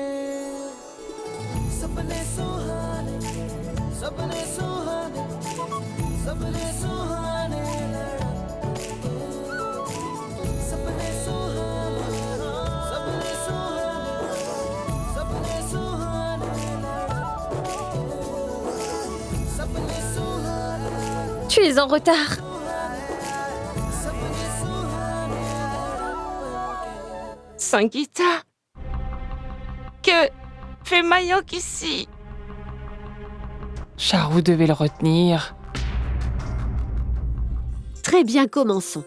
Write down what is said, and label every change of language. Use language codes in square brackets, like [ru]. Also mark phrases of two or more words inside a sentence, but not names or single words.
[hi] सपने सुहाने, सपने सुहाने, सपने सुहाने लड़ते, सपने सुहाने, सपने सुहाने, सपने सुहाने लड़ते, सपने सुहाने. [fr] Tu es en retard. Sangeeta, Que fait Mayank ici? Charou devait le retenir. Très bien, commençons.